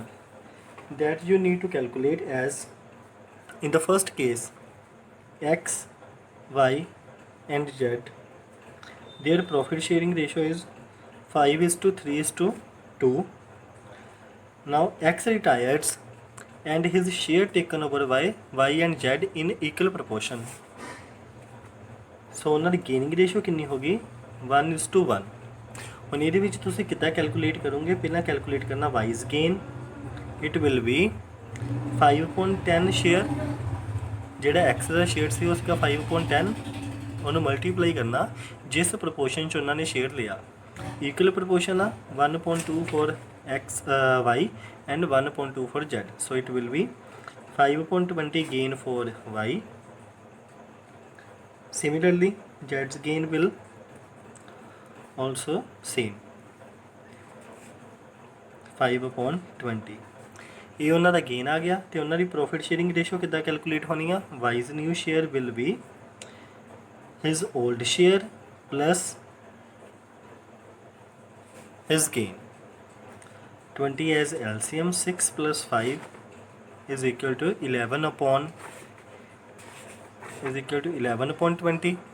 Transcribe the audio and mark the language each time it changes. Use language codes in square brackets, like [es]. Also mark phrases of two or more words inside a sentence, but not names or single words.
[en] That you need to calculate as, in the first case, X, Y and Z, their profit sharing ratio is 5:3:2. Now X retires and his share taken over by Y and Z in equal proportion. [pa] So ਉਹਨਾਂ ਦੀ [en] gaining ratio [pa] ਕਿੰਨੀ ਹੋਗੀ? 1:1. ਹੁਣ ਇਹਦੇ ਵਿੱਚ ਤੁਸੀਂ ਕਿੱਦਾਂ ਕੈਲਕੂਲੇਟ ਕਰੋਗੇ? ਪਹਿਲਾਂ ਕੈਲਕੂਲੇਟ ਕਰਨਾ [en] Y's gain. It will be [pa] 5/10 ਸ਼ੇਅਰ, ਜਿਹੜਾ X ਦਾ ਸ਼ੇਅਰ ਸੀ ਉਸका 5/10, ਉਹਨੂੰ ਮਲਟੀਪਲਾਈ ਕਰਨਾ ਜਿਸ ਪ੍ਰਪੋਰਸ਼ਨ 'ਚ ਉਹਨਾਂ ਨੇ ਸ਼ੇਅਰ ਲਿਆ. [en] equal proportion ਆ 1/2 for X, Y and 1/2 for Z. So it will be 5/20 gain for Y. Similarly, Z's gain will also same 5/20. [pa] ਇਹ ਉਹਨਾਂ ਦਾ ਗੇਨ ਆ ਗਿਆ ਤੇ ਉਹਨਾਂ ਦੀ [en] profit sharing ratio [pa] ਕਿੱਦਾਂ ਕੈਲਕੂਲੇਟ ਹੋਣੀ ਆ? [en] Y's new share will be his old share plus his gain. 20 as LCM, 6 plus 5 is equal to 11/20.